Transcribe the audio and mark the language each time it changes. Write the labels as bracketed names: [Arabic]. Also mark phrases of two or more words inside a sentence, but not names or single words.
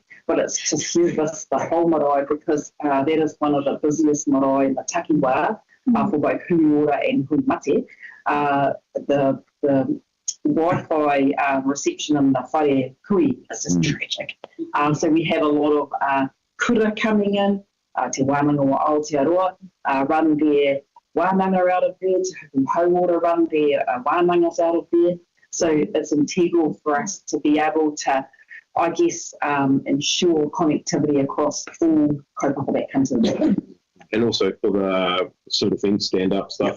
[English] But it's to service the whole marae because that is one of the busiest marae in the Takiwā for both Huiora and Huimate. The Wi-Fi reception in the [Māori] whare kui [English] is just tragic. So we have a lot of kura coming in, te wānanga o Aotearoa, run their wānanga out of there, te Hauora run their wānangas out of there. So it's integral for us to be able to, I guess, ensure connectivity across all kaupapa that comes in. and also for the sort of thing, stand-up stuff.